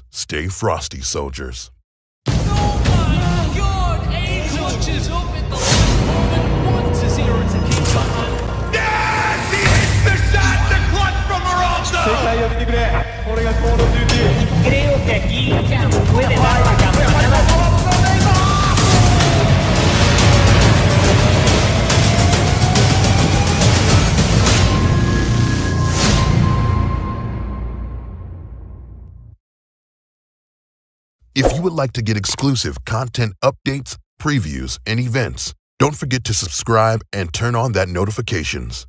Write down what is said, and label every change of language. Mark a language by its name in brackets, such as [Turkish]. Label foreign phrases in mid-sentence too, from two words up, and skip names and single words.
[English] Stay frosty, soldiers. Oh my god! Angel launches up at the last moment. 1-0 to keep Yes! He hits the shot to clutch from Morocco! [Japanese] 世界を見てくれ。これがコールオブデューティー。 [Spanish] Creo que aquí puede dar la campanada. [English] If you would like to get exclusive content updates, previews, and events, don't forget to subscribe and turn on that notifications.